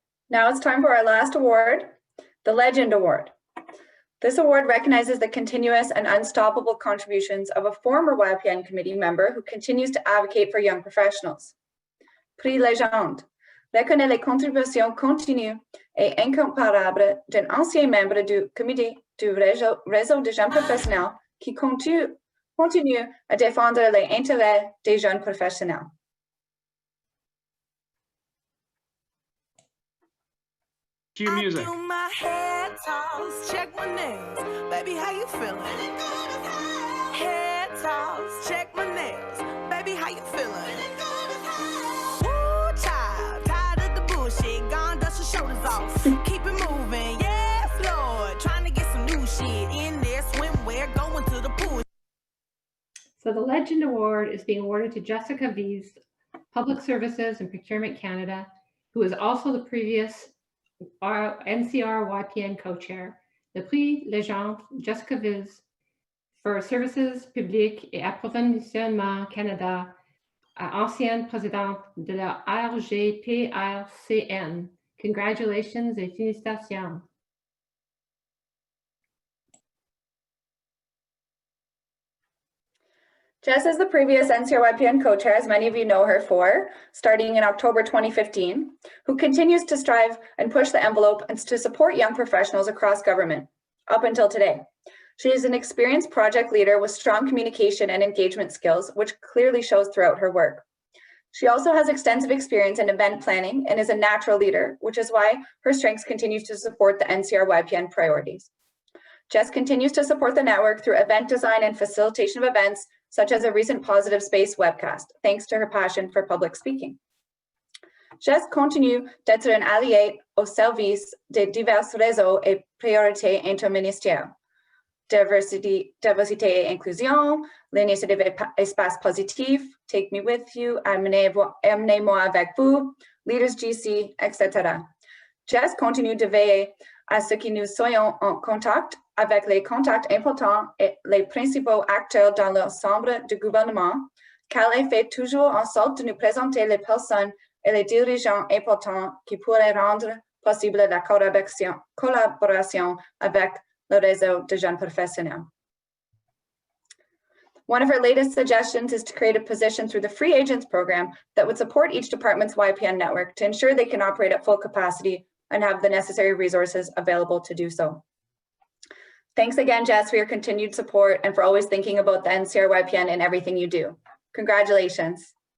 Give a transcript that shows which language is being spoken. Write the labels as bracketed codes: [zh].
[en] Now it's time for our last award, the Legend Award. This award recognizes the continuous and unstoppable contributions of a former YPN committee member who continues to advocate for young professionals. [fr] Prix Légende reconnaît les contributions continues et incomparables d'un ancien membre du comité du réseau des jeunes professionnels qui continue à défendre les intérêts des jeunes professionnels. [en] Cue music. I do my hair toss, check my nails. Baby, how you feeling? Hair toss, check my nails. Baby, how you feeling? Woo, child, tired of the bullshit. Gone, dust your shoulders off. Keep it moving, yes, Lord. Trying to get some new shit in there. Swimwear, going to the pool. So the Legend Award is being awarded to Jessica Vies, Public Services and Procurement Canada, who is also the previous NCR YPN co-chair. [fr] Le prix Légende Jessica Vies for Services Publics et Approvisionnement Canada, ancienne présidente de la RJP RCN. Congratulations et félicitations. [en] Jess is the previous NCR YPN co-chair, as many of you know her for, starting in October 2015, who continues to strive and push the envelope and to support young professionals across government up until today. She is an experienced project leader with strong communication and engagement skills, which clearly shows throughout her work. She also has extensive experience in event planning and is a natural leader, which is why her strengths continue to support the NCR YPN priorities. Jess continues to support the network through event design and facilitation of events, such as a recent Positive Space webcast, thanks to her passion for public speaking. [fr] Jess continue d'être un allié au service de divers réseaux et priorités interministériels, diversité et inclusion, l'initiative espace positif, [en] take me with you, [fr] amenez-moi avec vous, leaders GC, etc. Jess continue de veiller à ce que nous soyons en contact avec les contacts importants et les principaux acteurs dans l'ensemble du gouvernement, qu'elle fait toujours en sorte de nous présenter les personnes et les dirigeants importants qui pourraient rendre possible la collaboration avec le réseau de jeunes professionnels. [en] One of her latest suggestions is to create a position through the Free Agents program that would support each department's YPN network to ensure they can operate at full capacity and have the necessary resources available to do so. Thanks again, Jess, for your continued support and for always thinking about the NCR YPN in everything you do. Congratulations.